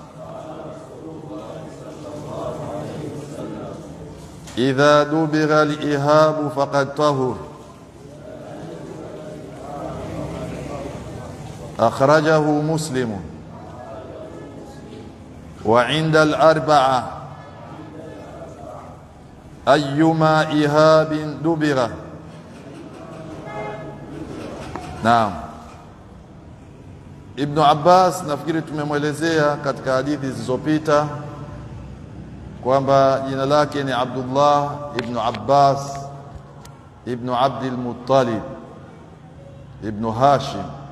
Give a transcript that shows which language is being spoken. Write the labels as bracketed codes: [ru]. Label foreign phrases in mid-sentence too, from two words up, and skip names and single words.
[ar] إذا دبغ الإهاب فقد طهر أخرجه مسلم وعند الأربعة أيما إهاب دبغ. [sw] Naam. Ibn Abbas nafikiri tumemwelezea katika hadithi zilizopita kwamba jina lake ni Abdullah ibn Abbas ibn Abdul Muttalib ibn Hashim,